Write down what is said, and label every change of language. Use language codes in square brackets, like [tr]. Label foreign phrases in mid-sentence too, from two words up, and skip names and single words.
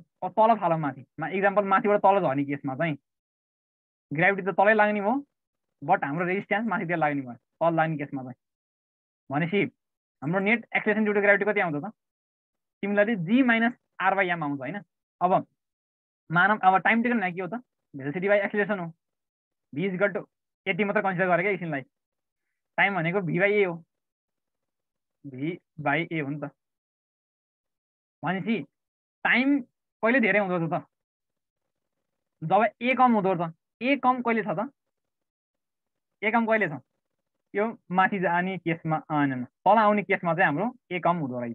[ne] अब तल फालौँ माथि, इक्जाम्पल माथिबाट तल झर्ने केसमा चाहिँ ग्राभिटी त तलै लाग्ने भयो, बट हाम्रो रेजिस्टेन्स माथितिर लाग्ने भयो तल लाग्ने केसमा चाहिँ। भनेपछि हाम्रो [en] net acceleration due to gravity [ne] कति आउँछ त, [en] similarly g minus R by m [ne] आउँछ होइन। अब मानव अब [en] time taken [ne] के हो त, [en] velocity by acceleration [ne] हो, [en] v is equal to [ne] यति मात्र कन्सिडर गरेको एकछिनलाई, टाइम भनेको [en] v by a [ne] हो, [en] v by a [ne] हो नि त। भनेपछि टाइम कहिले धेरै हुँदो रहेछ त, जब ए कम हुँदो रहेछ। ए कम कहिले छ त, ए कम कहिले छ, यो माथि जाने केसमा होइन तल आउने केसमा चाहिँ हाम्रो ए कम हुँदो रहेछ।